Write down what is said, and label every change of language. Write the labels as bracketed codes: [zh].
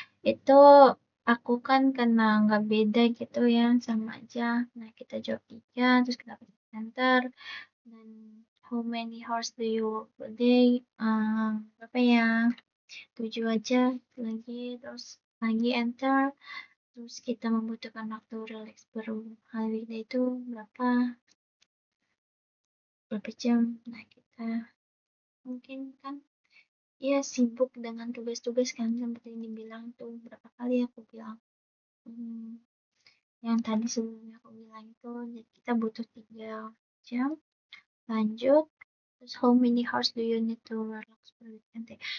[id] Itu aku kan karena nggak beda gitu ya, sama aja. Nah, kita jawab 3, terus kita pencet enter. Dan [en] how many hours do you work per day? [id] Berapa ya? 7 aja lagi, terus lagi enter. Terus kita membutuhkan waktu relax baru hari weekday itu berapa jam. Nah, kita mungkin kan ya sibuk dengan tugas-tugas kan, seperti yang dibilang tuh berapa kali aku bilang yang tadi sebelumnya aku bilang itu, jadi kita butuh 3 jam. Lanjut Terus [en] how many hours do you need to relax per weekend?